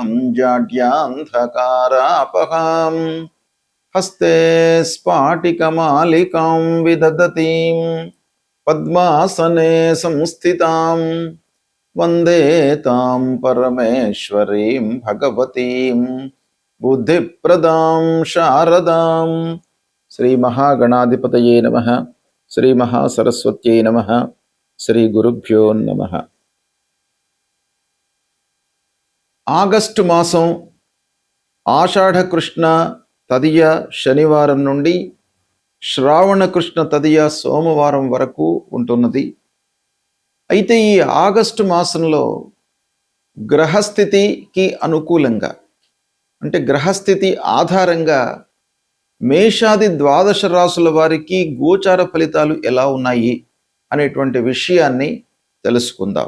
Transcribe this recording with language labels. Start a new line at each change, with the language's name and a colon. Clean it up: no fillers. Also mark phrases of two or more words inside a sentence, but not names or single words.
Sanskrit: जाड्यान्धकारापहां हस्ते स्फाटिकमालिकां विदधतीं पद्मासने संस्थितां वन्दे तां परमेश्वरीं भगवतीं बुद्धिप्रदां शारदां। श्री महागणाधिपतये नमः। श्री महासरस्वत्यै नमः। श्री गुरुभ्यो नमः।
Telugu: ఆగస్టు మాసం ఆషాఢ కృష్ణ తదియ శనివారం నుండి శ్రావణ కృష్ణ తదియ సోమవారం వరకు ఉంటున్నది. అయితే ఈ ఆగస్టు మాసంలో గ్రహస్థితికి అనుకూలంగా అంటే గ్రహస్థితి ఆధారంగా మేషాది ద్వాదశ రాసుల వారికి గోచార ఫలితాలు ఎలా ఉన్నాయి అనేటువంటి విషయాన్ని తెలుసుకుందాం.